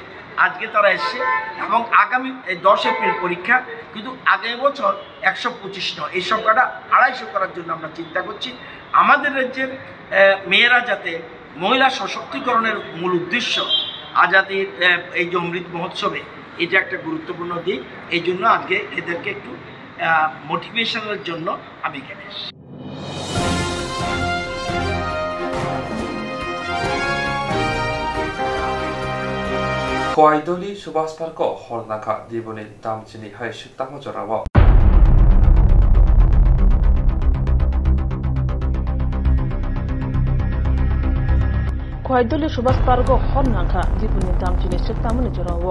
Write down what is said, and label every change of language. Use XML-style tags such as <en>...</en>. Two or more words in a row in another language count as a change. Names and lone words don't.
<bn>আজকে তারা এসছে এবং আগামী 10 এপ্রিল পরীক্ষা, কিন্তু আগামী বছর 125 নয়, এই সংখ্যাটা 250 করার জন্য আমরা চিন্তা করছি। আমাদের রাজ্যের মেয়েরা যাতে মহিলা সশক্তিকরণের মূল উদ্দেশ্য আজাদির এই যে অমৃত মহোৎসবে, এটা একটা গুরুত্বপূর্ণ দিক। এই জন্য আজকে এদেরকে একটু মোটিভেশনের জন্য আমি এখানে এসেছি।</bn> <trp>Koidoli Subhas Parko Hornaka Dibuni Damchini Hai Shiktama Jorawa. Koidoli Subhas Parko Hornaka Dibuni Damchini Shiktama Jorawa.</trp>